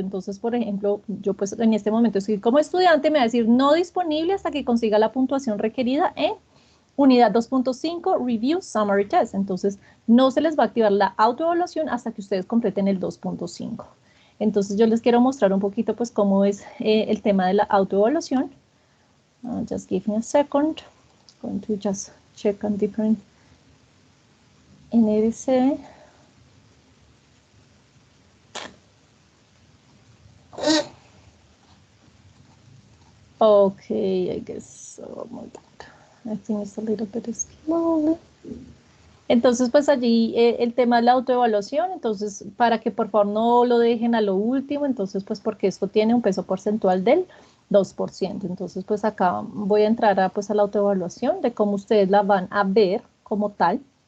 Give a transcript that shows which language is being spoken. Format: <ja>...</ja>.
<es>Entonces, por ejemplo, yo pues en este momento estoy como estudiante, me va a decir no disponible hasta que consiga la puntuación requerida en unidad 2.5 Review Summary Test. Entonces, no se les va a activar la autoevaluación hasta que ustedes completen el 2.5. Entonces, yo les quiero mostrar un poquito pues cómo es el tema de la autoevaluación.</es> <en>Just give me a second. I'm going to just check on different NRC. Okay, I guess so. I think it's a little bit slowly.</en> <es>Entonces, pues allí el tema de la autoevaluación, entonces, para que por favor no lo dejen a lo último, entonces, pues porque esto tiene un peso porcentual del 2%. Entonces, pues acá voy a entrar a, pues, a la autoevaluación de cómo ustedes la van a ver como tal.</es>